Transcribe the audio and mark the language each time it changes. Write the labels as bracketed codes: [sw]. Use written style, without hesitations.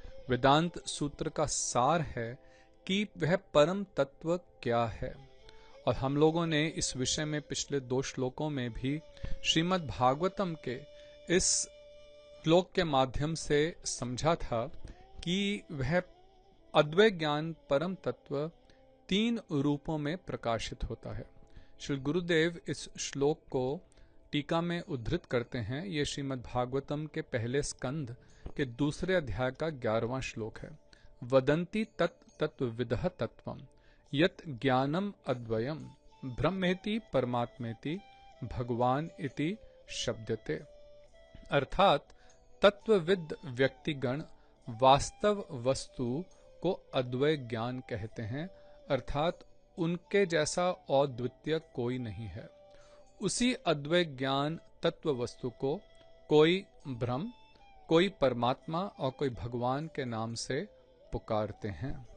[hi] वेदांत सूत्र का सार है कि वह परम तत्व क्या है, और हम लोगों ने इस विषय में पिछले 2 श्लोकों में भी श्रीमद् भागवतम के इस श्लोक के माध्यम से समझा था कि वह अद्वैत ज्ञान परम तत्व 3 रूपों में प्रकाशित होता है। श्री गुरुदेव इस श्लोक को टीका में उद्धृत करते हैं। ये श्रीमद् भागवतम के पहले स्कंध के 2 अध्याय का 11वां श्लोक है। [sa] वदन्ति तत्त्वविदः तत्वम् यत् ज्ञानम अद्वयम् ब्रह्मेति परमात्मेति भगवान इति शब्दते। [hi] अर्थात तत्वविद व्यक्तिगण वास्तव वस्तु को अद्वय ज्ञान कहते हैं, अर्थात उनके जैसा अद्वितीय कोई नहीं है। उसी अद्वय ज्ञान तत्व वस्तु को कोई ब्रह्म, कोई परमात्मा और कोई भगवान के नाम से पुकारते हैं।